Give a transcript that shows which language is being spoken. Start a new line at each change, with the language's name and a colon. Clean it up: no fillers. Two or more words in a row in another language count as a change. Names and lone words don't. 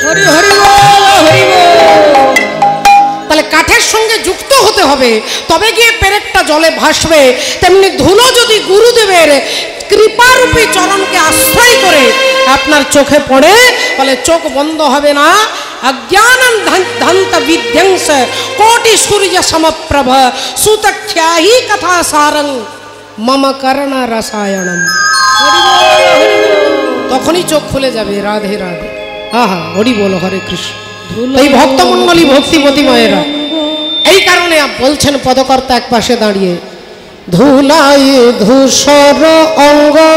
Bangla: হরি হরি বল, হরি বল। তাহলে কাঠের সঙ্গে যুক্ত হতে হবে তবে গিয়ে পেরেকটা জলে ভাসবে। তেমনি ধুলো যদি গুরুদেবের কৃপারূপী চরণকে আশ্রয় করে আপনার চোখে পড়ে বলে চোখ বন্ধ হবে না।
Sanskrit: अज्ञानं धंत विध्वंस कोटि सूर्य समप्रभ सुतख्याहि कथा सारं मम कर्ण रसायनम।
Bangla: তখনই চোখ খুলে যাবে। রাধে রাধে। আহা, হরি বল, হরে কৃষ্ণ। এই ভক্তমণ্ডলী, ভক্তিমতী মায়েরা, এই কারণে বলছেন পদকর্তা এক পাশে দাঁড়িয়ে, ধুলাই ধূসর অঙ্গ